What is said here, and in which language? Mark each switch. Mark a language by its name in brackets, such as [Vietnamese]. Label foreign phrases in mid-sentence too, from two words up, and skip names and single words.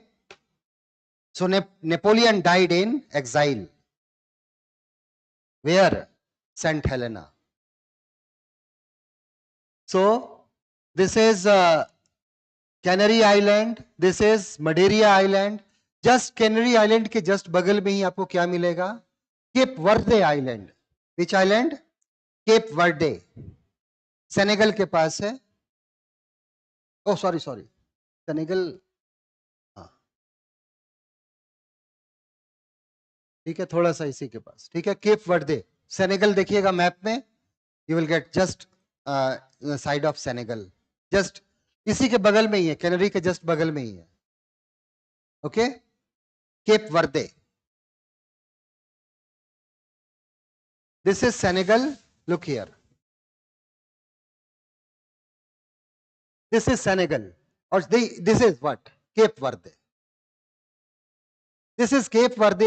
[English] So Napoleon died in exile. Where? St. Helena. So this is Canary Island. This is Madeira Island. Just Canary Island के just [Hindi] बगल में ही आपको क्या मिलेगा? [English] Cape Verde Island. Which island? Cape Verde. [Hindi] Senegal के पास है. [English] Oh, sorry. [Hindi] Senegal. ठीक है, थोड़ा सा इसी के पास. ठीक है, केप वर्दे. सेनेगल देखिएगा मैप में. [English] You will get just the side of Senegal. [Hindi] Just इसी के बगल में ही है. कैनरी के just बगल में ही है. [English] Okay? Cape Verde. This is Senegal. Look here. This is Senegal. Or this is what? Cape Verde. This is Cape Verde.